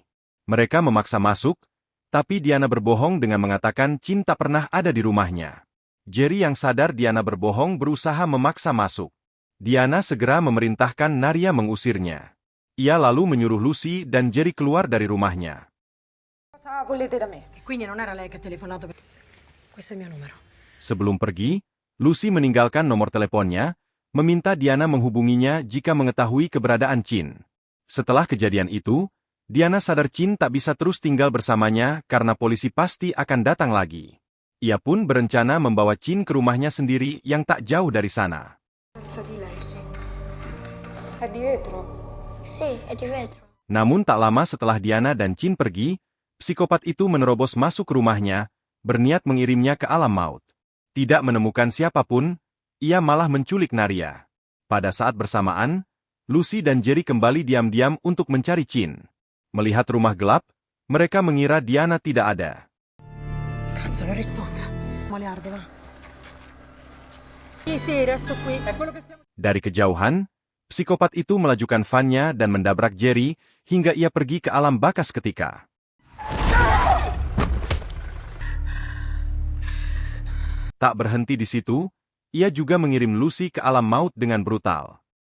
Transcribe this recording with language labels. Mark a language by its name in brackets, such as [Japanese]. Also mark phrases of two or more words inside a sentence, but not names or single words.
[Indonesian] Mereka memaksa masuk, tapi Diana berbohong dengan mengatakan Chin tak pernah ada di rumahnya. Jerry yang sadar Diana berbohong berusaha memaksa masuk. Diana segera memerintahkan Naria mengusirnya. Ia lalu menyuruh Lucy dan Jerry keluar dari rumahnya. [Italian] Cosa volete da me? Quindi non era lei che ha telefonato per... Questo è il mio numero. [Indonesian] Sebelum pergi, Lucy meninggalkan nomor teleponnya, meminta Diana menghubunginya jika mengetahui keberadaan Chin. Setelah kejadian itu, Diana sadar Chin tak bisa terus tinggal bersamanya karena polisi pasti akan datang lagi. Ia pun berencana membawa Chin ke rumahnya sendiri yang tak jauh dari sana. [Italian] Di lei, sì. È di vetro. Sì, è di vetro. [Indonesian] Namun tak lama setelah Diana dan Chin pergi, psikopat itu menerobos masuk ke rumahnya, berniat mengirimnya ke alam maut. Tidak menemukan siapapun, ia malah menculik Naria. Pada saat bersamaan, Lucy dan Jerry kembali diam-diam untuk mencari Chin. Melihat rumah gelap, mereka mengira Diana tidak ada. [Italian] Cazzo, non risponda. Moliarde, va. Sì, resto qui. È quello che stiamo... [Indonesian] Dari kejauhan, psikopat itu melajukan vannya dan mendabrak Jerry hingga ia pergi ke alam baka seketika. Tak berhenti di situ, ia juga mengirim Lucy ke alam maut dengan brutal.